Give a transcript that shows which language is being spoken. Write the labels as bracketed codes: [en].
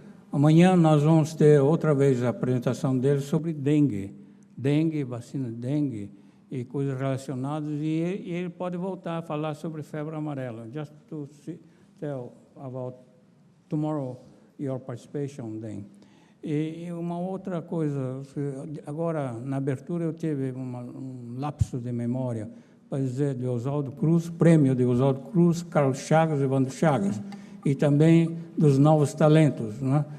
[pt] Amanhã nós vamos ter outra vez a apresentação dele sobre dengue, vacina de dengue e coisas relacionadas, e ele pode voltar a falar sobre febre amarela. [en] Just to tell about tomorrow your participation then. [pt] E uma outra coisa, agora na abertura eu tive um lapso de memória para dizer de Oswaldo Cruz, prêmio de Oswaldo Cruz, Carlos Chagas e Evandro Chagas, e também dos novos talentos, né?